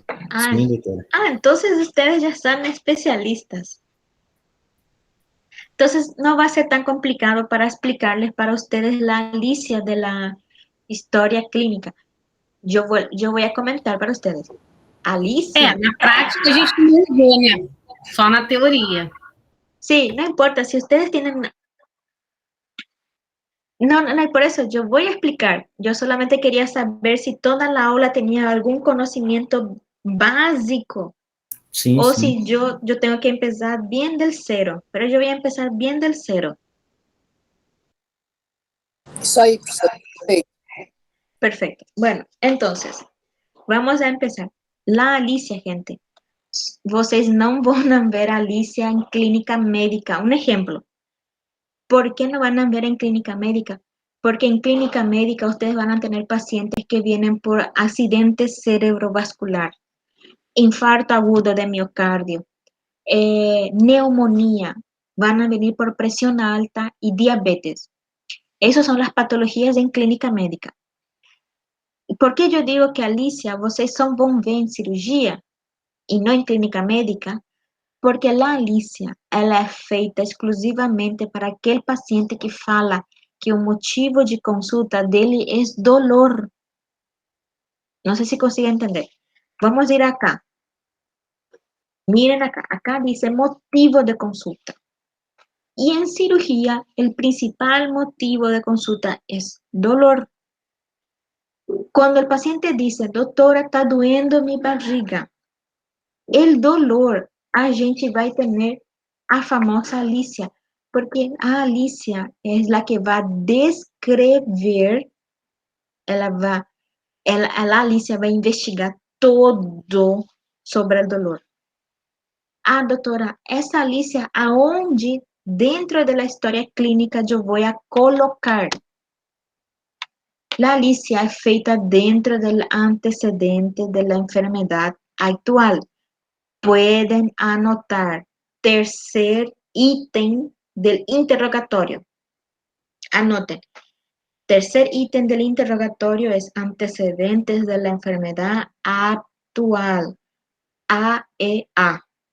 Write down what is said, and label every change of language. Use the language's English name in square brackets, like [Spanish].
[Portuguese] Ah, Sim, doutora. [Spanish] entonces ustedes ya son especialistas. Entonces no va a ser tan complicado para explicarles para ustedes la Alicia de la historia clínica. Yo voy a comentar para ustedes. Alicia. [Portuguese] Na prática a gente não usou, né? Só na teoria. [Spanish] Sí, no importa, si ustedes tienen... No, por eso yo voy a explicar. Yo solamente quería saber si toda la aula tenía algún conocimiento básico [Portuguese] Sim, o sim. [Spanish] si yo tengo que empezar bien del cero, pero yo voy a empezar bien del cero. [Portuguese] Isso aí, professor. Perfeito. [Spanish] Perfecto. Bueno, entonces, vamos a empezar. La Alicia, gente. [Portuguese] Vocês não vão ver a Alicia [Spanish] en clínica médica. Un ejemplo. ¿Por qué no van a ver en clínica médica? Porque en clínica médica ustedes van a tener pacientes que vienen por accidente cerebrovascular, infarto agudo de miocardio, neumonía, van a venir por presión alta y diabetes. Esas son las patologías en clínica médica. ¿Por qué yo digo que Alicia, [Portuguese] vocês só vão ver [Spanish] en cirugía y no en clínica médica? Porque la Alicia, [Portuguese] ela é feita exclusivamente para aquele paciente que fala que o motivo de consulta dele é dolor. Não sei se consigo entender. [Spanish] Vamos ir acá. Miren acá. Acá dice motivo de consulta. Y en cirugía, el principal motivo de consulta es dolor. Cuando el paciente dice, [Portuguese] doutora, está doendo mi barriga, el dolor, a gente vai ter a famosa Alicia, porque a Alicia é la que vai descrever, a Alicia vai investigar todo sobre o dolor. Ah, doutora, essa Alicia, aonde dentro da história clínica eu vou a colocar? La Alicia é feita dentro do antecedente da enfermidade atual. [Spanish] Pueden anotar tercer ítem del interrogatorio. Anoten. Tercer ítem del interrogatorio es antecedentes de la enfermedad actual. AEA.